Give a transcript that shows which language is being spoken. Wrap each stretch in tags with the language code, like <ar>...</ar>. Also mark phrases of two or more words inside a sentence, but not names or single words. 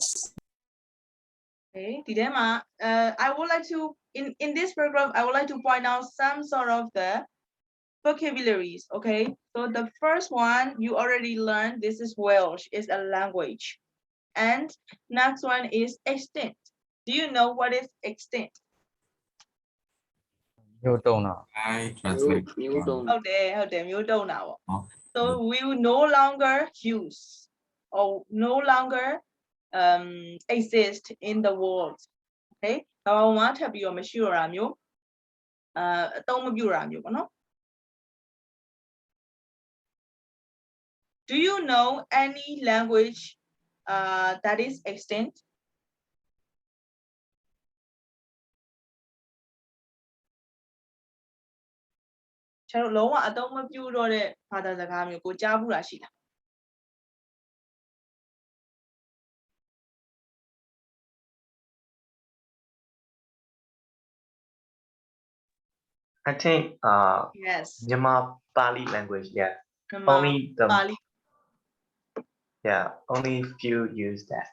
<en>Okay, I would like to, in this paragraph, I would like to point out some sort of the vocabularies, okay? So the first one, you already learned, this is Welsh, is a language. And next one is extinct. Do you know what is extinct?</en> <my>မျိုးတုံးတာ</my> <en>I translate. Newton.</en> <my>မျိုးတုံးတာပေါ့</my> <en>Oh. So we will no longer use or no longer exist in the world. Okay?</en> <my>ဒါဘာမှထပ်ပြီးတော့မရှိတော့တာမျိုးအသုံးမပြုတာမျိုးပေါ့နော်</my> <en>Do you know any language that is extinct?</en> <my>Charo လုံးဝအသုံးမပြုတော့တဲ့ဘာသာစကားမျိုးကိုကြားဘူးလားရှိလား</my> <en>I think Yes. Myanmar Pali language. Yeah. Myanmar Only the Pali. yeah only few use that.</en>